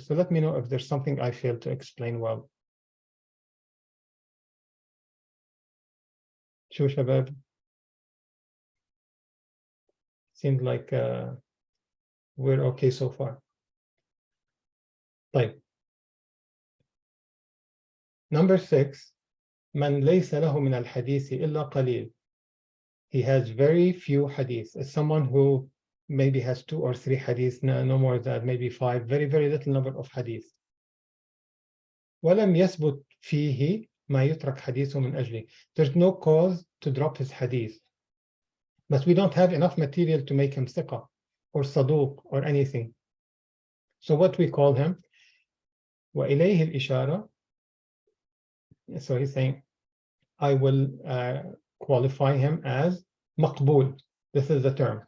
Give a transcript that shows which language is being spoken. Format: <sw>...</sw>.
<en>So let me know if there's something I failed to explain well. Sure, Shabab. Seems like we're okay so far.</en> <ar>طيب.</ar> <en>Number 6,</en> <ar>من ليس له من الحديث إلا قليل.</ar> <en>He has very few hadith. It's someone who maybe has 2 or 3 hadith, no more than maybe 5, very, very little number of hadith.</en> <ar>ولم يثبت فيه ما يترك حديثه من أجله.</ar> <en>There's no cause to drop his hadith. But we don't have enough material to make him thiqa or saduq or anything. So what we call him,</en> <ar>وإليه الإشارة.</ar> <en>So he's saying, I will qualify him as maqbul. This is the term.</en>